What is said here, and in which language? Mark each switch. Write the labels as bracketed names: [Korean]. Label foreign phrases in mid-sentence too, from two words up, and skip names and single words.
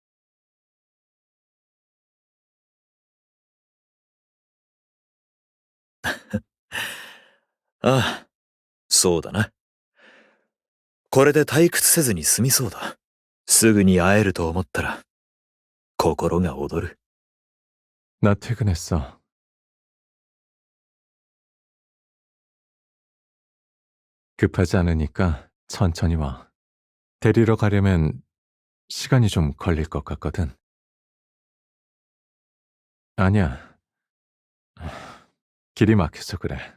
[Japanese] ああ、そうだな。これで退屈せずに済みそうだ。すぐに会えると思ったら、心が躍る。 [Korean] 나 퇴근했어. 급하지 않으니까 천천히 와. 데리러 가려면 시간이 좀 걸릴 것 같거든. 아니야. 길이 막혀서 그래.